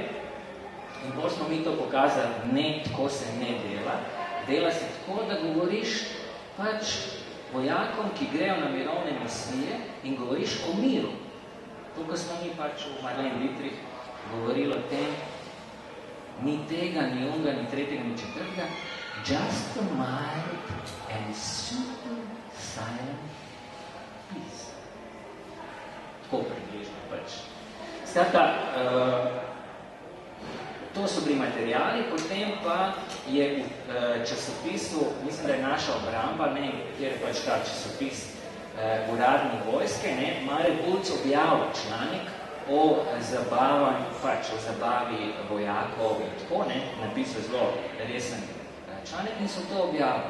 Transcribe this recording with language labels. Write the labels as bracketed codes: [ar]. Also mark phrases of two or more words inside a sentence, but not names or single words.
[sl] In bolj smo mi to pokazali, ne, tako se ne dela. Dela se tako, da govoriš pač vojakom, ki grejo na mirovne misije in govoriš o miru. To, ko smo mi pač v Marlene Dietrich govorili o tem, ni tega, ni unga, ni tretjega, ni četrtega, [en] just a mild and super silent peace. [sl] Tako približno pač. Skratka, to so bili materijali, potem pa je v časopisu, mislim, da je naša obramba, ne, kjer je pač ta časopis uradni vojske, ne, Mare Bulc objavil članek o zabavi vojakov in tako, ne, napisal zelo resen članek in so to objavili.